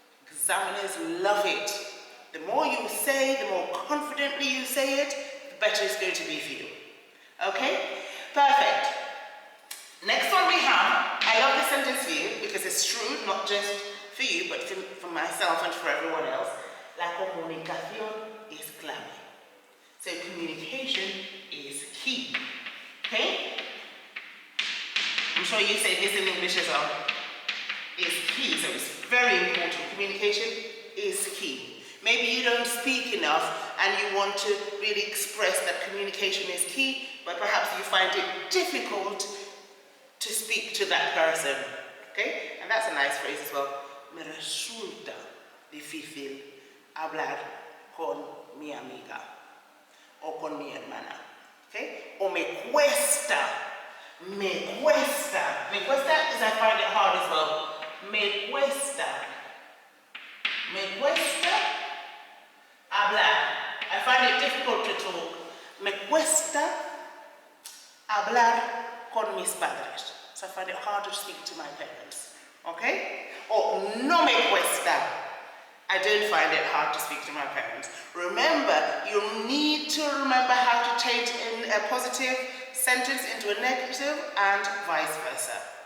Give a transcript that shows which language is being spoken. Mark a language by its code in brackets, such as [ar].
[en] Examiners love it. The more you say, the more confidently you say it, the better it's going to be for you. Okay? Perfect. Next one we have, I love this sentence for you because it's true, not just for you, but for myself and for everyone else. [es] La comunicación es clave. [en] So communication is key. Okay? I'm sure you say this in English as well. Is key, so it's very important. Communication is key. Maybe you don't speak enough and you want to really express that communication is key, but perhaps you find it difficult to speak to that person. Okay? And that's a nice phrase as well. [es] Me resulta difícil hablar con mi amiga o con mi hermana. Okay? O me cuesta. Me cuesta. Me cuesta [en] is I find it hard as well. Me cuesta. [es] Me cuesta hablar. [en] I find it difficult to talk. [es] Me cuesta hablar con mis padres. [en] So I find it harder to speak to my parents. Okay? Or [es] no me cuesta. [en] I don't find it hard to speak to my parents. Remember, you need to remember how to change in a positive sentence into a negative and vice versa.